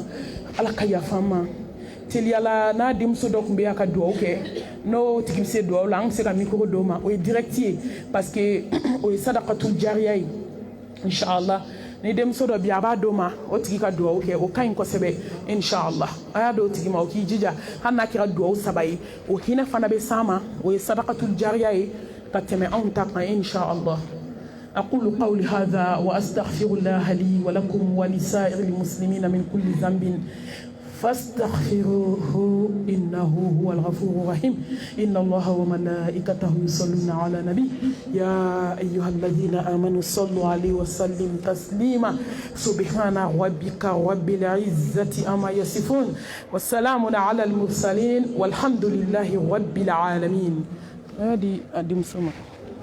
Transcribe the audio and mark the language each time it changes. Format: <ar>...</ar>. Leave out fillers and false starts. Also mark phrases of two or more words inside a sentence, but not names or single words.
<bm>Ala ka yafa ma teliyala n'a denmuso dɔ tun bɛ yan ka dugawu kɛ n'o tigi bɛ se dugawu la an bɛ se ka micro d'o ma o ye direct ye</bm> <fr>parce que</fr> <bm>o ye</bm> <ar>صدقة جارية</ar> <bm>ye inshallah ni denmuso dɔ bi a b'a d'o ma o tigi ka dugawu kɛ o ka ɲi kosɛbɛ inshallah a y'a d'o tigi ma o k'i jija hali n'a kɛra dugawu saba ye o hinɛ fana bɛ s'an ma o ye</bm> <ar>صدقة جارية</ar> <bm>ye ka tɛmɛ anw ta kan inshallah</bm> <ar>أقول قولي هذا وأستغفر الله لي ولكم ولسائر المسلمين من كل ذنب فاستغفروه إنه هو الغفور الرحيم إن الله وملائكته يصلون على النبي يا أيها الذين آمنوا صلوا عليه وسلم تسليما سبحان ربك رب العزة أما يصفون والسلام على المرسلين والحمد لله رب العالمين هذه أدم سمع</ar>